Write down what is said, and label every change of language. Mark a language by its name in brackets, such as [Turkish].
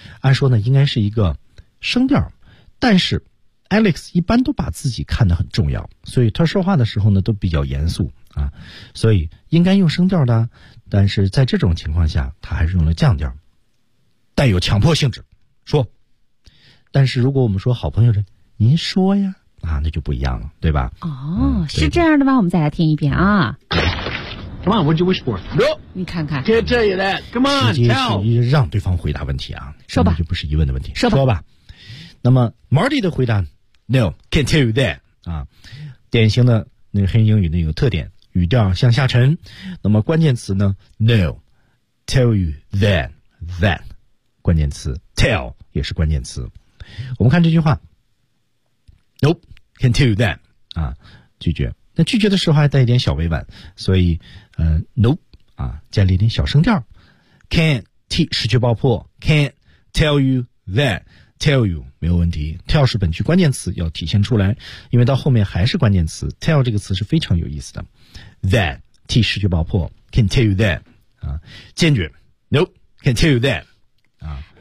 [Chinese] 按说呢，应该是一个声调，但是 Alex 一般都把自己看得很重要，所以他说话的时候呢，都比较严肃啊，所以应该用声调的，但是在这种情况下，他还是用了降调，带有强迫性质，说。但是如果我们说好朋友的您说呀啊，那就不一样了，对吧？哦，是这样的吗？我们再来听一遍啊。 [English] Come on, what'd you wish for? No. [Chinese] 你看看。 [English] Can't tell you that. Come on, tell. [Chinese] 直接是让对方回答问题啊。说吧。那就不是疑问的问题。说吧。说吧。那么 Marty 的回答 [English] No, can't tell you that. [Chinese] 啊，典型的那个黑人英语的一个特点，语调向下沉。那么关键词呢 [English] No, tell you that, that. [Chinese] 关键词 tell 也是关键词。我们看这句话 [English] Nope, can't tell you that [Chinese] 啊，拒绝，那拒绝的时候还带一点小委婉，所以Nope 啊，加了一点小声调 Can't 失去爆破 [English] Can't tell you that Tell you [Chinese] 没有问题 Tell 是本句关键词要体现出来，因为到后面还是关键词 Tell 这个词是非常有意思的 That 失去爆破 Can't tell you that 啊，坚决 Nope, can't tell you that啊，